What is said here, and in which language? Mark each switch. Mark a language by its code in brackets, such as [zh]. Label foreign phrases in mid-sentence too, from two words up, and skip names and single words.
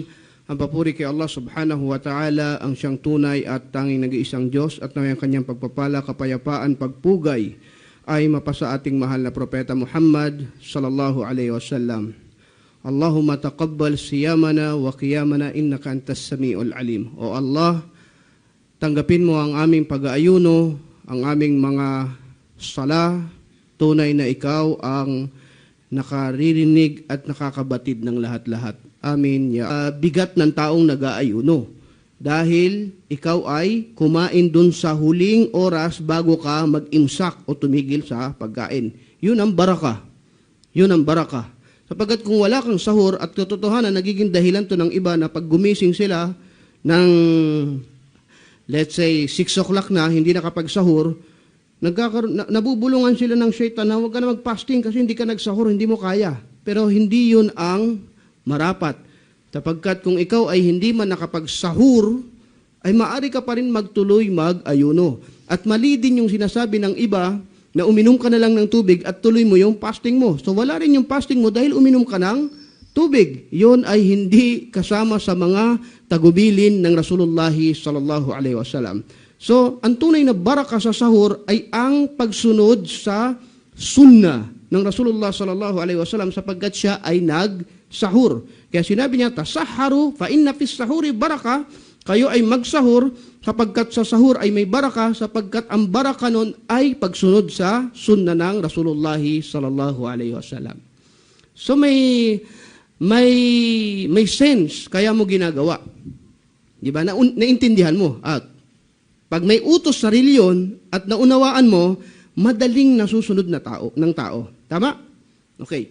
[tl] Ang papuri kay Allah [ar] سبحانه وتعالى, [tl] ang siyang tunay at tanging nag-iisang Diyos, at naway ang kanyang pagpapala, kapayapaan, pagpugay ay mapasa ating mahal na propeta Muhammad [ar] صلى الله عليه وسلم. اللهم تقبل صيامنا وقيامنا إنك أنت السميع العليم. [tl] O Allah, tanggapin mo ang aming pag-aayuno, ang aming mga sala, tunay na ikaw ang nakaririnig at nakakabatid ng lahat-lahat. Amin. Bigat ng taong nag-aayuno dahil ikaw ay kumain dun sa huling oras bago ka mag-imsak o tumigil sa pagkain. Yun ang baraka. Yun ang baraka. Sapagkat kung wala kang sahur at katotohanan, nagiging dahilan to ng iba na pag gumising sila ng [en] let's say [tl] 6 o'clock na, hindi nakapagsahur, nabubulungan sila ng shaitan na huwag ka na mag-fasting kasi hindi ka nagsahur, hindi mo kaya. Pero hindi yun ang marapat. Sapagkat kung ikaw ay hindi man nakapagsahur, ay maaari ka pa rin magtuloy mag-ayuno. At mali din yung sinasabi ng iba na uminom ka na lang ng tubig at tuloy mo yung fasting mo. So wala rin yung fasting mo dahil uminom ka ng tubig. Yun ay hindi kasama sa mga tagubilin ng Rasulullah [ar] صلى الله عليه وسلم. [tl] So, ang tunay na baraka sa sahur ay ang pagsunod sa sunnah ng Rasulullah [ar] صلى الله عليه وسلم [tl] sapagkat siya ay nagsahur. Kaya sinabi niya, [ar] تسحروا فإن في السحور بركة. [tl] Kayo ay magsahur sapagkat sa sahur ay may baraka sapagkat ang baraka nun ay pagsunod sa sunnah ng Rasulullah [ar] صلى الله عليه وسلم. [tl] So may sense kaya mo ginagawa. Di ba? Naintindihan mo. Pag may utos sa reliyon at naunawaan mo, madaling nasusunod ng tao. Tama? Okay.